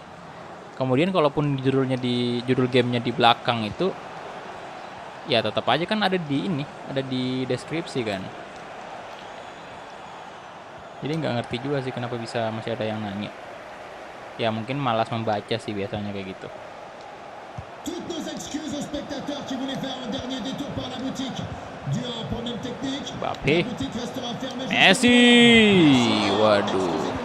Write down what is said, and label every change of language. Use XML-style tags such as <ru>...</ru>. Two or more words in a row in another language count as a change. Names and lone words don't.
<id>Kemudian kalaupun judul gamenya di belakang itu, ya tetap aja kan ada di ini, ada di deskripsi kan. Jadi nggak ngerti juga sih kenapa bisa masih ada yang nanya. Ya mungkin malas membaca sih biasanya kayak gitu.</id> <fr>Toutes nos excuses aux spectateurs qui voulaient faire un dernier détour par la boutique. Dû à un problème technique, Mbappé. la boutique restera fermée.</fr> <id>Messi, waduh.</id>